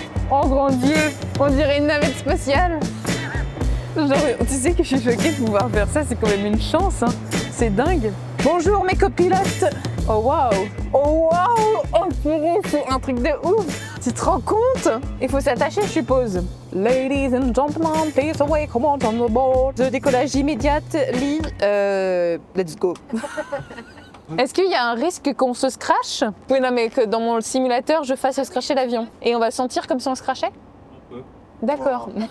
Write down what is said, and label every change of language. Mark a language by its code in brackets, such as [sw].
[fr] Oh grand Dieu, on dirait une navette spatiale. Genre, tu sais que je suis choquée de pouvoir faire ça, c'est quand même une chance. Hein. C'est dingue. Bonjour mes copilotes. Oh waouh. Oh waouh. Oh purée, c'est un truc de ouf. Tu te rends compte? Il faut s'attacher, je suppose. [en] Ladies and gentlemen, please welcome on board. [fr] De décollage immédiat, Lee. [en] Let's go. [fr] Est-ce qu'il y a un risque qu'on se scratche? Oui, non, mais que dans mon simulateur, je fasse scratcher l'avion. Et on va le sentir comme si on se crachait? peu. D'accord.